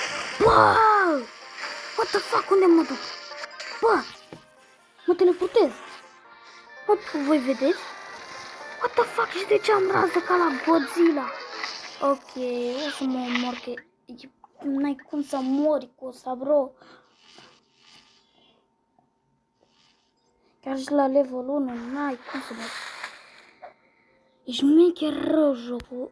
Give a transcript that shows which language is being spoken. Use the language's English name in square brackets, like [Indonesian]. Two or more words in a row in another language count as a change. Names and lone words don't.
[Romanian] Bă! [English] What the fuck? [Romanian] Unde mă duc? Bă! Mă teleportez. Bă, voi vedeți? [English] What the fuck? [Romanian] Și de ce am rază ca la Godzilla? Ok, o să mă omor că n-ai cum să mori cu ăsta, bro. Chiar și la level 1 n-ai cum să mori. Ești mecher rău jocul.